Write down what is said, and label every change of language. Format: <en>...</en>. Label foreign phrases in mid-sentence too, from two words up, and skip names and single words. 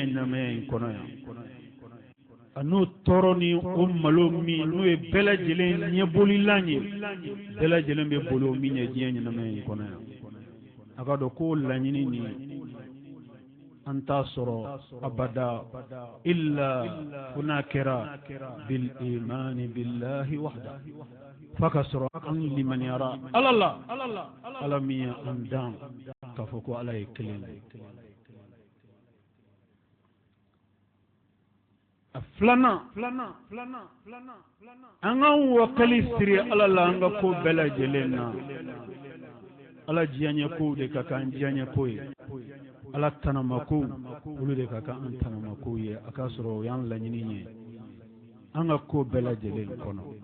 <bm>ɲɛnamaya in kɔnɔ yan a n'o tɔɔrɔ ni o malo min n'o ye bɛɛ lajɛlen ɲɛbolilan ye bɛɛ lajɛlen bɛ boli o min ye diɲɛ ɲɛnamaya in kɔnɔ yan a ka dɔn ko laɲini nin an t'a sɔrɔ abada illa fo n'a kɛra</bm> <ar>بالإيمان بالله وحده</ar> <bm>f'a ka sɔrɔ an limaniyara ala la ala min ye an dan k'a fɔ ko ala ye kelen ye a filanan an k'an wakali siri ala la an ka ko bɛɛ lajɛlen na ala diyaɲɛ kow de ka kan diyaɲɛ ko ye ala tanama kow olu de ka kan an tanama kow ye a k'a sɔrɔ o y'an laɲini ye an ka ko bɛɛ lajɛlen kɔnɔ</bm>